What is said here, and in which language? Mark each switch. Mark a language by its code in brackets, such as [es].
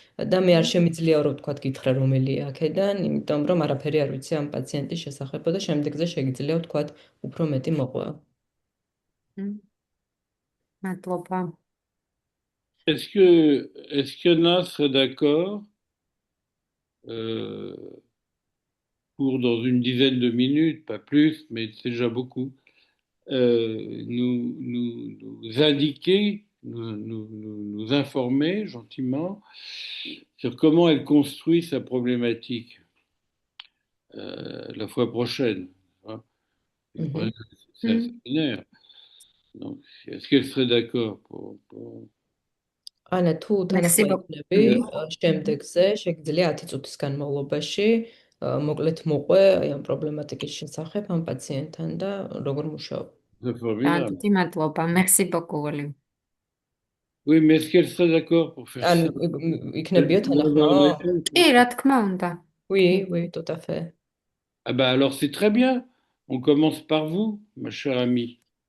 [ka] და მე არ შემიძლია რომ ვთქვათ გითხრა რომელია აქედან, იმიტომ რომ არაფერი არ ვიცი ამ პაციენტის შესახებ და შემდეგზე შეგიძლია ვთქვათ უფრო მეტი მოყვება. მადლობა. [fr] Est-ce qu'il y en a seraient d'accord pour dans une dizaine de minutes, pas plus, mais c'est déjà beaucoup, nous indiquer, nous informer gentiment sur comment elle construit sa problématique la fois prochaine. Hein. C'est assez binaire. Donc, est-ce qu'elle serait d'accord pour... [ka] ანა თუ თანახმადები შემდეგზე შეგიძლია 10 წუთის განმავლობაში მოკლედ მოყვე ამ პრობლემატიკის შესახებ ამ პაციენტთან და როგორ მუშაობ. დიდი მადლობა. [fr] Merci beaucoup, Olivier. Oui, mais est-ce qu'elle serait d'accord pour faire ça? [ka] იქნებია თანახმა? კი, რა თქმა უნდა. [fr] Oui, oui, tout à fait. Ah bah alors c'est très bien. On commence par vous, ma chère amie.